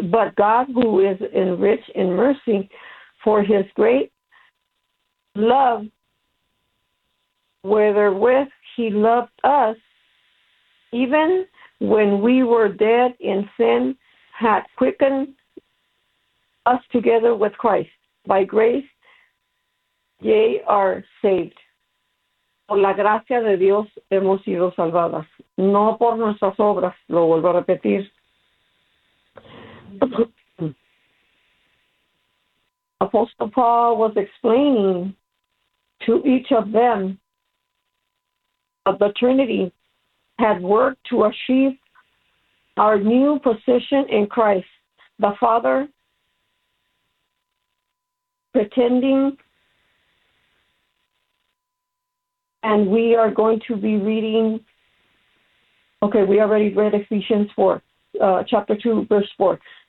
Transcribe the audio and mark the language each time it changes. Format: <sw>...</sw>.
<en>But God, who is rich in mercy, for his great love wherewith he loved us, even when we were dead in sin, hath quickened us together with Christ. By grace, ye are saved.</en> <es>Por la gracia de Dios hemos sido salvadas. No por nuestras obras, lo vuelvo a repetir.</es> <en>Apostle Paul was explaining to each of them that the Trinity had worked to achieve our new position in Christ. The Father pretending, and we are going to be reading, okay, we already read Ephesians 4, chapter 2, verse 4.</en>